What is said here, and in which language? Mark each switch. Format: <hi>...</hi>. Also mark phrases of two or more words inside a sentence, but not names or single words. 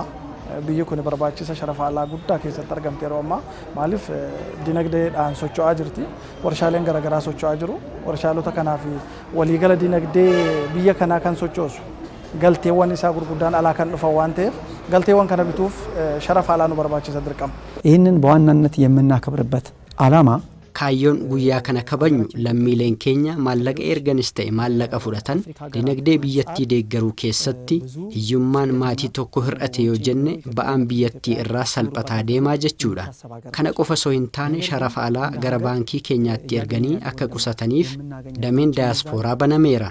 <om>Biyyi kun barbaachisa sharafa alaa guddaa keessatti argamte yeroo ammaa maaliif dinagdeedhaan socho'aa jirti. Warshaaleen garaagaraa socho'aa jiru. Warshaalota kanaaf waliigala dinagdee biyya kanaa kan sochoosu galteewwan isaa gurguddaan alaa kan dhufan waan ta'eef galteewwan kana bituuf sharafa alaa nu barbaachisa dirqama.</om> <am>ይህንን በዋናነት የምናከብርበት ዓላማ</am> <om>kaayyoon guyyaa kana kabajnu lammiileen keenya maallaqa erganis ta'e maallaqa fudhatan dinagdee biyyattii deeggaruu keessatti hiyyummaan maatii tokko hir'ate yoo jenne ba'aan biyyattii irraa salphataa deemaa jechuudha. Kana qofa osoo hin taane sharafa alaa gara baankii keenyaatti erganii akka qusataniif dameen daayaspooraa banameera.</om>